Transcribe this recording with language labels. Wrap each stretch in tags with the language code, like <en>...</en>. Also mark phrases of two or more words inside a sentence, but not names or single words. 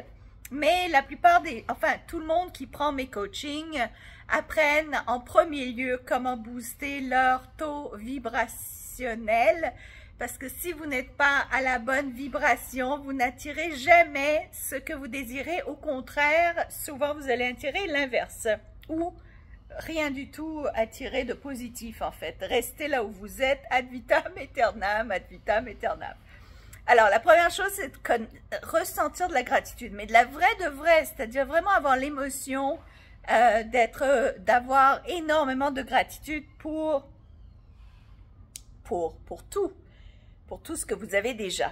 <fr>Mais la plupart tout le monde qui prend mes coachings apprennent en premier lieu comment booster leur taux vibrationnel. Parce que si vous n'êtes pas à la bonne vibration, vous n'attirez jamais ce que vous désirez. Au contraire, souvent vous allez attirer l'inverse. Ou rien du tout attirer de positif en fait. Restez là où vous êtes,</fr> <la>ad vitam aeternam, ad vitam aeternam.</la> <fr>Alors, la première chose, c'est de ressentir de la gratitude, mais de la vraie de vraie, c'est-à-dire vraiment avoir l'émotion d'avoir énormément de gratitude pour tout ce que vous avez déjà.</fr>